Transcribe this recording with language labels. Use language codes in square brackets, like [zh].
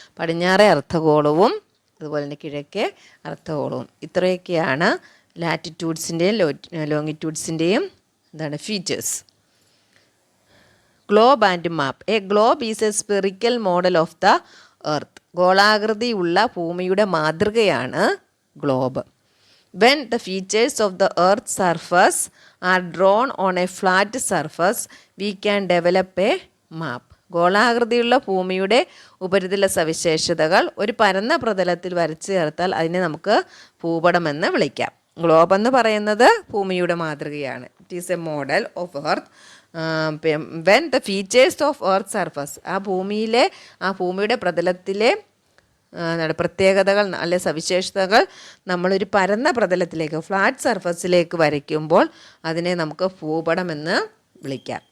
[ml] പടിഞ്ഞാറേ അർദ്ധഗോളവും അതുപോലെ തന്നെ കിഴക്കേ അർദ്ധഗോളവും. ഇത്രയൊക്കെയാണ് ലാറ്റിറ്റ്യൂഡ്സിൻ്റെയും ലോങ്ങിറ്റ്യൂഡ്സിൻ്റെയും എന്താണ് features. [en] Globe and map. A globe is a spherical model of the earth. [ml] ഗോളാകൃതിയുള്ള ഭൂമിയുടെ മാതൃകയാണ് globe. [en] When the features of the Earth's surface are drawn on a flat surface, we can develop a map. [ml] ഗോളാകൃതിയുള്ള ഭൂമിയുടെ ഉപരിതല സവിശേഷതകൾ ഒരു പരന്ന പ്രതലത്തിൽ വരച്ചു ചേർത്താൽ അതിനെ നമുക്ക് ഭൂപടമെന്ന് വിളിക്കാം. ഗ്ലോബ് എന്ന് പറയുന്നത് ഭൂമിയുടെ മാതൃകയാണ്. [en] It is a model of earth. When the features of earth surface, [ml] ആ ഭൂമിയുടെ പ്രതലത്തിലെ പ്രത്യേകതകൾ അല്ലെ സവിശേഷതകൾ നമ്മളൊരു പരന്ന പ്രതലത്തിലേക്ക്, ഫ്ലാറ്റ് സർഫസിലേക്ക് വരയ്ക്കുമ്പോൾ അതിനെ നമുക്ക് ഭൂപടമെന്ന് വിളിക്കാം.